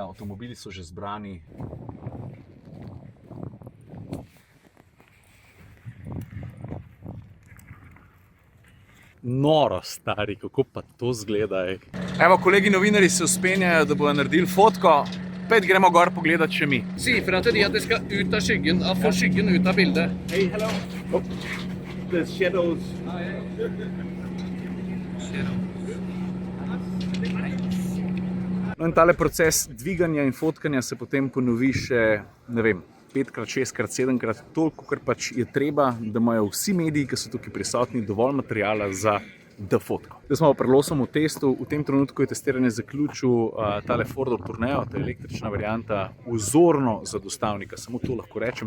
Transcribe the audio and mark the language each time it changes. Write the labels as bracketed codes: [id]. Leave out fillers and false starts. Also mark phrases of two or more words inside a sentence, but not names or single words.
[sl] Avtomobili so že zbrani. Noro, stari, kako pa to zgleda. Evo, kolegi novinari se uspenjajo, da bodo naredili fotko. Pet gremo gor pogledat še mi. [no] Si ifra til de at de skal ut av skyggen, få skyggen ut av bildet. [en] Hey, hello. Oh, the shadows. [sl] No, in tale proces dviganja in fotkanja se potem ponovi še, ne vem, 5x, 6x, 7x, toliko, kar pač je treba, da imajo vsi mediji, ki so tukaj prisotni, dovolj materijala za fotko. Zdaj smo pri losovem testu, v tem trenutku je testiranje zaključil tale Fordov Tourneo, ta električna varianta, vzorno za dostavnika, samo to lahko rečem.